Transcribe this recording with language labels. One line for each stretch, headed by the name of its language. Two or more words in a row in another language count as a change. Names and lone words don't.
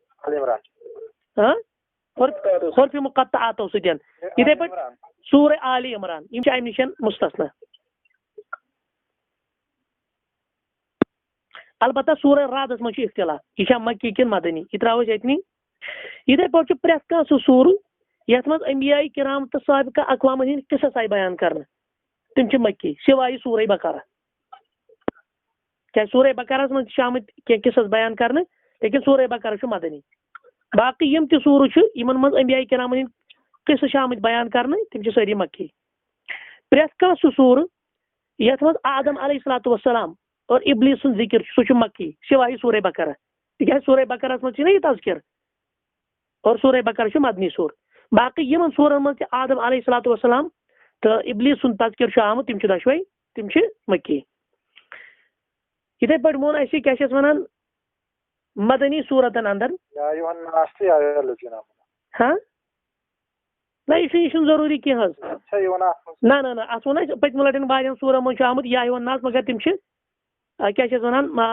Kashmiri: حرفِ مقطعاتو سۭتۍ یِتھے پٲٹھۍ سورہ آلِ عمران یِم چھِ امہِ نِش مستثنا البتہ سورہ رعدس منٛز چھُ اختلاف یہِ چھا مکی کِنہٕ مدنی یہِ ترٛاوو أسۍ أتنی یِتھے پٲٹھۍ چھُ پرٛٮ۪تھ کانٛہہ سُہ سورٕ یتھ منٛز انبیاء کرام تہٕ سابقہ اقوامن ہٕنٛدۍ قصص آیہِ بیان کرنہٕ تِم چھِ مکی سوائے سورہ بقرہ کیٛازِ سورہ بقرہس منٛز تہِ چھِ آمٕتۍ کینٛہہ قصص بیان کرنہٕ لیکن سورہ بقرہ چھُ مدنی باقٕے یِم تہِ سورٕ چھِ یِمن منٛز انبیاء کرامن ہٕنٛدۍ قصہٕ چھِ آمٕتۍ بیان کرنہٕ تِم چھِ سٲری مکی پرٛٮ۪تھ کانٛہہ سُہ سورٕ یتھ منٛز آدم
Arabic: علیہ الصلوۃ والسلام
Kashmiri: اور ابلیس سُنٛد ذکر چھُ سُہ چھُ مکی سوائے سورہ بقرہ تِکیٛازِ سورہ بقرہس منٛز چھُنہ یہِ تذکر اور سورہ بقرہ چھُ مدنی سور باقٕے یِمن سورن منٛز تہِ آدم
Arabic: علیہ الصلوۃ والسلام
Kashmiri: تہٕ ابلیس سُنٛد تذکر چھُ آمُت تِم چھِ دۄشوے تِم چھِ مکی یِتھے پٲٹھۍ ووٚن اَسہِ کیٛاہ چھِ اتھ وَنان مدنی صورتن اندر ہاں نہ یہ چھُنہٕ ضروٗری کینٛہہ حظ نہ نہ نہ اَتھ ووٚن اَسہِ پٔتمہِ لَٹہِ واریاہن سوٗرن منٛز چھُ آمُت یا یِوان نَظ مگر تِم چھِ کیٛاہ چھِ اَتھ وَنان